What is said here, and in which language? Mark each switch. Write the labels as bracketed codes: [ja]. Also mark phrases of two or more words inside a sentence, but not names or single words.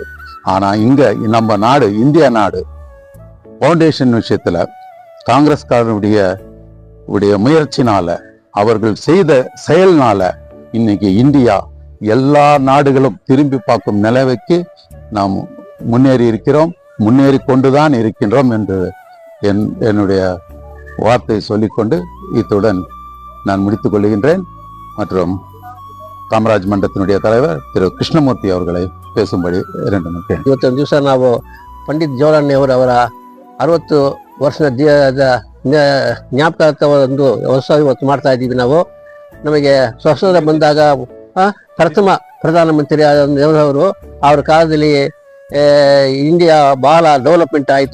[ta] ஆனா இங்க நம்ம நாடு, இந்திய நாடு, பவுண்டேஷன் விஷயத்துல காங்கிரஸ்காரனுடைய முயற்சினால, அவர்கள் செய்த செயல்னால இன்னைக்கு இந்தியா எல்லா நாடுகளும் திரும்பி பார்க்கும் நிலைமைக்கு நாம் முன்னேறி இருக்கிறோம், முன்னேறி கொண்டுதான் இருக்கின்றோம் என்று என்னுடைய வார்த்தையை சொல்லிக்கொண்டு இத்துடன் நான் முடித்துக் கொள்கின்றேன். மற்றும் காமராஜ் மன்றத்தினுடைய தலைவர் திரு கிருஷ்ணமூர்ತಿ ಅವர்களை பேசும்படி [kn] 2 ನಿಮಿಷ. ಇವತ್ತಿನ ದಿವಸ ನಾವು ಪಂಡಿತ್ ಜವಾಹರ್ಲಾಲ್ ನೆಹರು ಅವರ 60 ವರ್ಷದ ಜ್ಞಾಪಕಾರ್ಥ ಒಂದು ಉತ್ಸವ ಇವತ್ತು ಮಾಡ್ತಾ ಇದ್ದೀವಿ. ನಾವು ನಮಗೆ ಸ್ವಾತಂತ್ರ್ಯ ಬಂದಾಗ ಪ್ರಥಮ ಪ್ರಧಾನಮಂತ್ರಿ ಆದ ನೆಹರು ಅವರು, ಅವರ ಕಾಲದಲ್ಲಿ ಇಂಡಿಯಾ ಬಹಳ ಡೆವಲಪ್ಮೆಂಟ್ ಆಯಿತು.